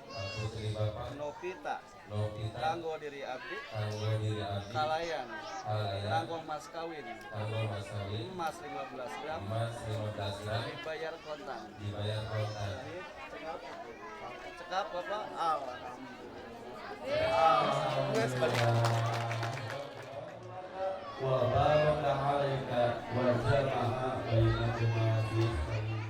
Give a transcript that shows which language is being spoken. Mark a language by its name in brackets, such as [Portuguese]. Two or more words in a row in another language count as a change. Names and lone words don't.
[Sundanese] Kak Putri Bapak, Novita, Novita, kanggo diri abdi, kanggo diri abdi, Kalayan, Kalayan, kanggo mas kawin, kanggo mas kawin, emas 15 gram, emas 15 gram, dibayar kontan. dibayar kontan. Ini cekap Bapak, [Arabic] وبارك عليك وجمع بينكما في خير.